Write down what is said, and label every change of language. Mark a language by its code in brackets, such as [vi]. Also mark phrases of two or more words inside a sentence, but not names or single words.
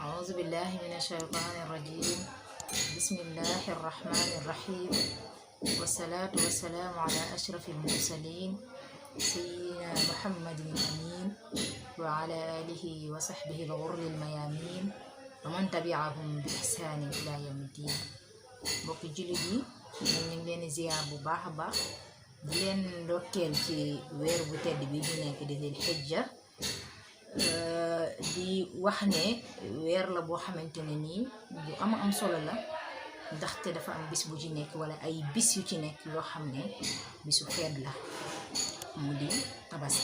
[ar] أعوذ بالله من الشيطان الرجيم. بسم الله الرحمن الرحيم، والصلاة والسلام على أشرف المرسلين سيدنا محمد الأمين وعلى آله وصحبه الغر الميامين ومن تبعهم بإحسان إلى يوم الدين. [wo] mbokki jullit yi ñu ngi leen di ziar bu baax a baax di leen ndokkeel ci weer bu tedd bi ñu nekk di Dul Hijja. di wax ne weer la boo xamante ne nii bu am solo la, ndaxte dafa am bis bu ci nekk wala ay bis yu ci nekk yoo xam ne bisu feet la, mu di tabaski.